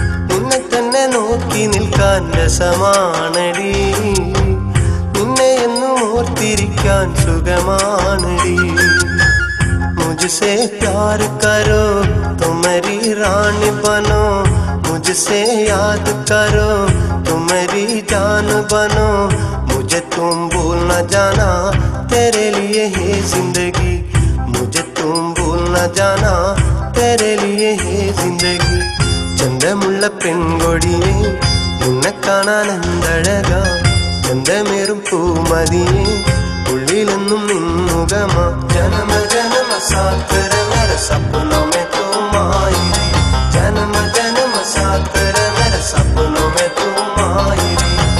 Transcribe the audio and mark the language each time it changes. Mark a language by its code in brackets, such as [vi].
[ml] നിന്നെ തന്നെ നോക്കി നിൽക്കാൻ രസമാണടി, നിന്നെ എന്നും ഓർത്തിരിക്കാൻ സുഖമാണടി. [hi] मुझसे प्यार करो तो मेरी रानी बनो, मुझसे याद करो तो मेरी जान बनो. मुझे तुम भूल न जाना तेरे लिए है जिंदगी, मुझे तुम भूल न जाना तेरे लिए है जिंदगी. [ml] ചന്തമുള്ള പെൺകൊടിയെ നിന്നെ കാണാൻ എന്തഴകാ, ചന്തമേറും പൂമതിയെ ഉള്ളിലെന്നും നിൻമുഖമാ. [hi] ജനമ ജനമ साथ रे मेरे सपनों में तुम आई रे, जन्म जन्म साथ रे मेरे सपनों में तुम आई रे।